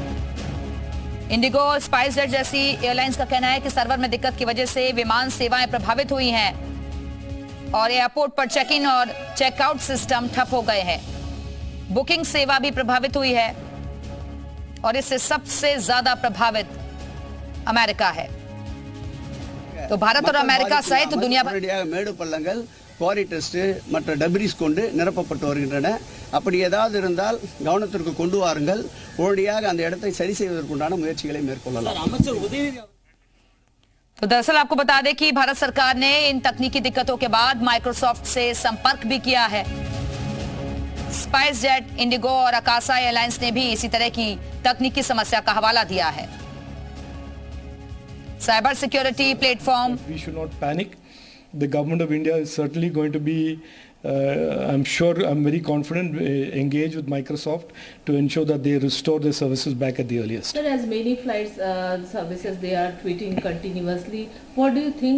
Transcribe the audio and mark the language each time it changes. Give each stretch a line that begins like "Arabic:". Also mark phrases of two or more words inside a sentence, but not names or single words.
Hindi: इंडिगो, स्पाइसजेट जैसी एयरलाइंस का कहना है कि सर्वर में दिक्कत की वजह से विमान सेवाएं प्रभावित हुई हैं और एयरपोर्ट पर
English: check in
Hindi: और
English: checkout system
Hindi: ठप हो गए हैं। बुकिंग सेवा भी प्रभावित हुई है और इससे सबसे ज्यादा प्रभावित अमेरिका है। तो भारत और अमेरिका सहित दुनिया भर
Tamil: மேடு பள்ளங்கள்
English: quarry dust
Tamil: மற்ற டெப்ரிஸ் கொண்டு நிரப்பப்பட்டு வருகின்றன. அப்படி ஏதாவது இருந்தால் கவனத்திற்கு கொண்டு வாருங்கள். உடனடியாக அந்த இடத்தை சரி செய்வதற்குண்டான முயற்சிகளை மேற்கொள்ளலாம். அமைச்சர் உதயநிதி
Hindi: तो दरअसल आपको बता दें कि भारत सरकार ने इन तकनीकी दिक्कतों के बाद माइक्रोसॉफ्ट से संपर्क भी किया है। स्पाइसजेट, इंडिगो और अकासा एयरलाइंस ने भी इसी तरह की तकनीकी समस्या का हवाला दिया है।
English: cyber security platform, We should not panic. The government of India is certainly going to be, I'm very confident, engage with Microsoft to ensure that they restore their services back at the earliest. Sir, as many flights services they are tweeting continuously, what do you think?